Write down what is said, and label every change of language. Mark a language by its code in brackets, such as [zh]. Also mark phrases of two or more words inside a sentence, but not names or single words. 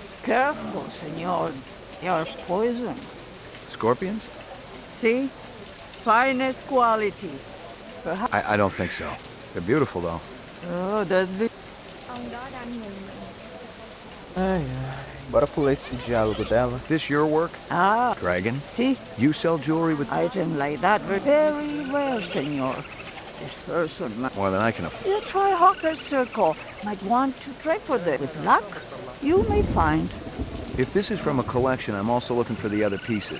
[en] careful, senor. They are poison. Scorpions? See? Finest quality. I don't think so. They're beautiful, though. Oh, that's the... [vi] Ông đó đang nhìn mình. Ai, ai. [pt] Bora pular esse diálogo dela. [en] This your work? Ah. Dragon? See? You sell jewelry with... Items like that were very rare, senor. This person... More than I can afford. You try Hawker's Circle. Might want to trade for them. With luck, you may find. If this is from a collection, I'm also looking for the other pieces.